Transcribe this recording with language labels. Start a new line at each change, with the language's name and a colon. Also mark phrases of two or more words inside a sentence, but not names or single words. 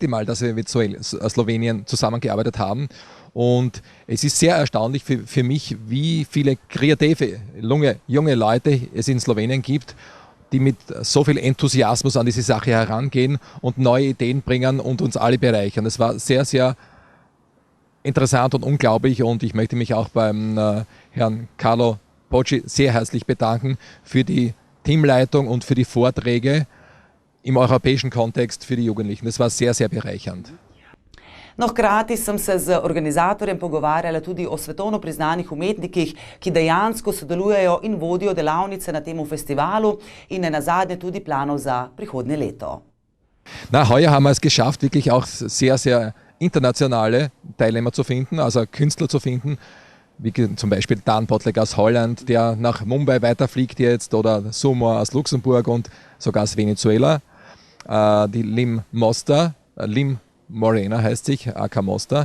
German: Mal, dass wir mit Slowenien zusammengearbeitet haben, und es ist sehr erstaunlich für mich, wie viele kreative, junge Leute es in Slowenien gibt, die mit so viel Enthusiasmus an diese Sache herangehen und neue Ideen bringen und uns alle bereichern. Es war sehr, sehr interessant und unglaublich und ich möchte mich auch beim Herrn Carlo Pocci sehr herzlich bedanken für die Teamleitung und für die Vorträge im europäischen Kontext für die Jugendlichen. Das war sehr, sehr bereichernd.
Slovenian: No, hkrati sem se z organizatorjem pogovarjala tudi o svetovno priznanih umetnikih, ki dejansko sodelujejo in vodijo delavnice na tem festivalu in nenazadnje tudi planov za prihodnje leto.
German: Heuer haben wir es geschafft, wirklich auch sehr, sehr internationale Teilnehmer zu finden, also Künstler zu finden, wie zum Beispiel Dan Potlek aus Holland, der nach Mumbai weiterfliegt jetzt, oder Sumo aus Luxemburg und sogar aus Venezuela. Die Lim Mosta, Lim Morena heißt sich, AK Mosta.